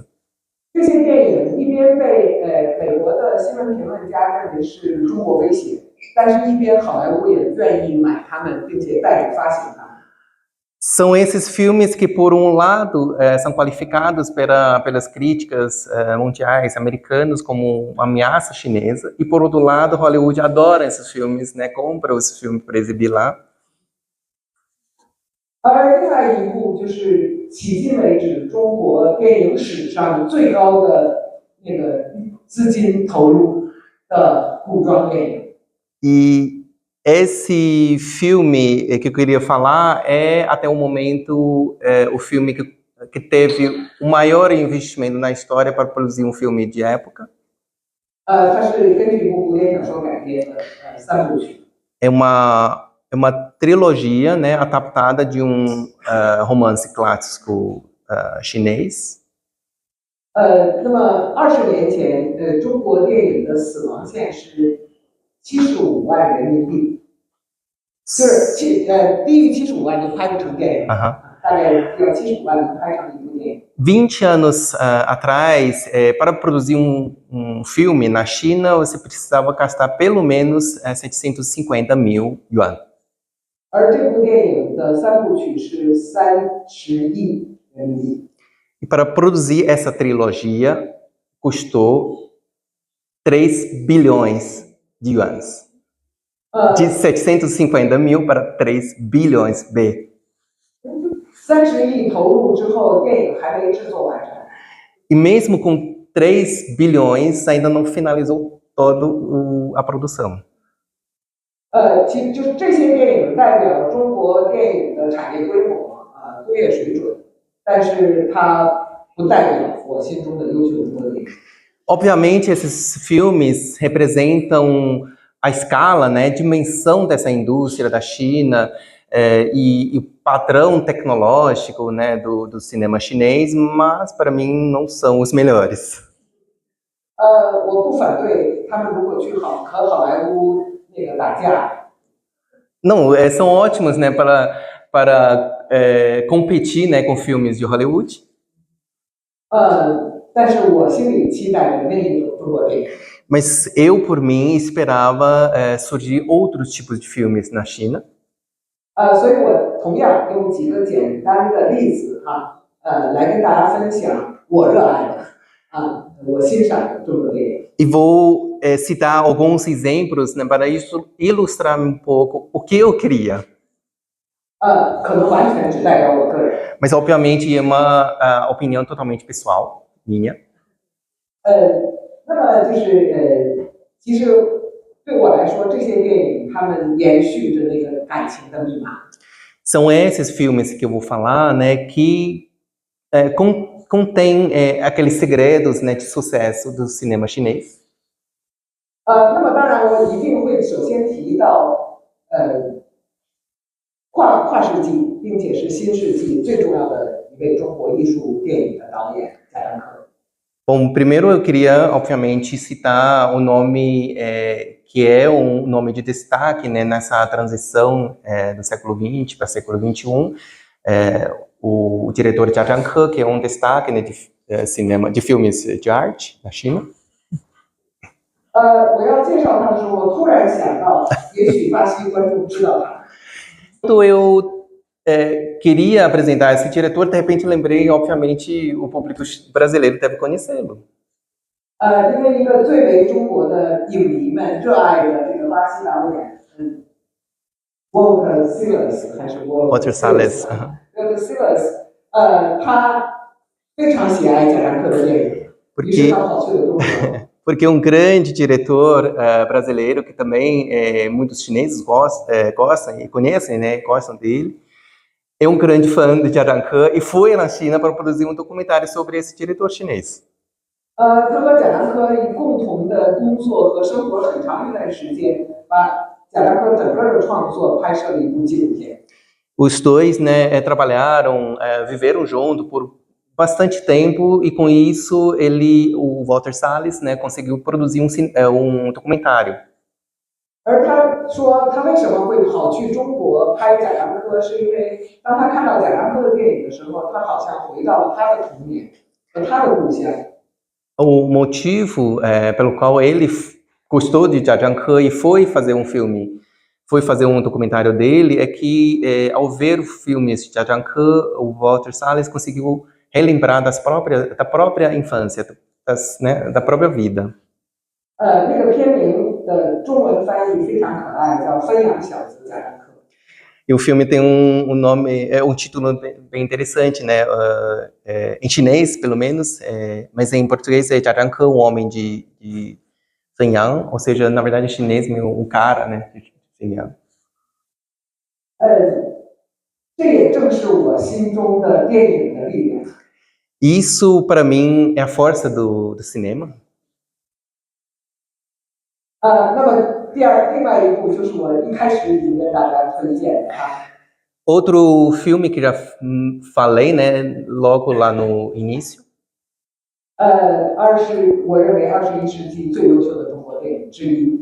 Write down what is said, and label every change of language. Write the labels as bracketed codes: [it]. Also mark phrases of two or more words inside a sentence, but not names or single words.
[zh] 这些电影一边被美国的新闻评论家认为是中国威胁，但是一边好莱坞也愿意买它们，并且代理发行它们。 [pt] São esses filmes que, por um lado, são qualificados pelas críticas mundiais americanos como uma ameaça chinesa, e, por outro lado, Hollywood adora esses filmes, né, compra os filmes para exibir lá. [zh] 而另外一部就是迄今为止中国电影史上最高的那个资金投入的古装电影。 [pt] E esse filme que eu queria falar é, até o momento, o filme que teve o maior investimento na história para produzir um filme de época. [zh] 它是根据一部古典小说改编的3部曲。 [pt] É uma trilogia, né, adaptada de um romance clássico chinês. [zh] 那么20年前，中国电影的死亡线是75万人民币，就是低于75万就拍不成电影，大概要75万能拍成一部电影。 [pt] 20 anos atrás, para produzir um filme na China, você precisava gastar pelo menos 750 mil yuan. [zh] 而这部电影的3部曲是30亿人民币。 [pt] E para produzir essa trilogia, custou 3 bilhões de yuans. De 750 mil para 3 bilhões B. [zh] 30亿投入之后，电影还没制作完成。 [pt] E mesmo com 3 bilhões, ainda não finalizou toda a produção. [zh] 其实就是这些电影代表中国电影的产业规模工业水准，但是它不代表我心中的优秀中国电影。 [pt] Obviamente, esses filmes representam a escala, né, a dimensão dessa indústria da China e o padrão tecnológico, né, do cinema chinês, mas para mim não são os melhores. [zh] 我不反对他们如果去和好莱坞那个打架。 [pt] Não, são ótimos, né, para competir, né, com filmes de Hollywood. [zh] 但是我心里期待着另一种中国电影。 [pt] Mas eu, por mim, esperava surgir outros tipos de filmes na China. [zh] 所以我同样用几个简单的例子来跟大家分享我热爱的我欣赏的中国电影。 [pt] E vou citar alguns exemplos, né, para isso ilustrar um pouco o que eu queria. [zh] 可能完全只代表我个人。 [pt] Mas, obviamente, é uma opinião totalmente pessoal, minha. [zh] 那么就是其实对我来说，这些电影他们延续着那个感情的密码。 [pt] São esses filmes que eu vou falar, né, que contém aqueles segredos, né, de sucesso do cinema chinês. [zh] 那么当然，我一定会首先提到跨世纪，并且是新世纪最重要的一位中国艺术电影的导演贾樟柯。 [pt] Bom, primeiro eu queria, obviamente, citar o nome que é um nome de destaque, né, nessa transição do século XX para o século XXI. O diretor Jia Zhangke, que é um destaque, né, de cinema, de filmes de arte na China. [zh] 我要介绍他的时候，我突然想到，也许巴西观众知道他。 [pt] Quando eu queria apresentar esse diretor, de repente lembrei, obviamente, o público brasileiro deve conhecê-lo. [zh] 因为一个最为中国的影迷们热爱的这个巴西导演，Walter Silas 还是 Walter Salles. Walter Silas，他非常喜爱贾樟柯的电影，于是他跑去了中国。 [pt] Porque um grande diretor brasileiro, que também muitos chineses gostam e conhecem, né, gostam dele, é um grande fã de Jia Zhangke e foi na China para produzir um documentário sobre esse diretor chinês. [zh] 他和贾樟柯以共同的工作和生活很长一段时间，把贾樟柯整个的创作拍摄了一部纪录片。 [pt] Os dois, né, trabalharam, viveram junto por bastante tempo e com isso o Walter Salles, né, conseguiu produzir um documentário. [zh] 而他说他为什么会跑去中国拍贾樟柯，是因为当他看到贾樟柯的电影的时候，他好像回到了他的童年和他的故乡。 [pt] O motivo pelo qual ele gostou de Jia Zhangke e foi fazer um filme, foi fazer um documentário dele, é que ao ver filmes de Jia Zhangke, o Walter Salles conseguiu relembrar da própria infância, né, da própria vida. [zh] 那个片名的中文翻译非常可爱，叫《分养小子贾樟柯》。 [pt] E o filme tem um título bem interessante, né? Em chinês, pelo menos, mas em português é Jia Zhangke, um homem de Shenyang, ou seja, na verdade em chinês, um cara, né, de Shenyang. [zh] 这也正是我心中的电影的力量。 [pt] Isso, para mim, é a força do cinema. [zh] 那么另外一部就是我一开始已经跟大家推荐的 [pt] Outro filme que já falei, né, logo lá no início. [zh] 我认为21世纪最优秀的中国电影之一。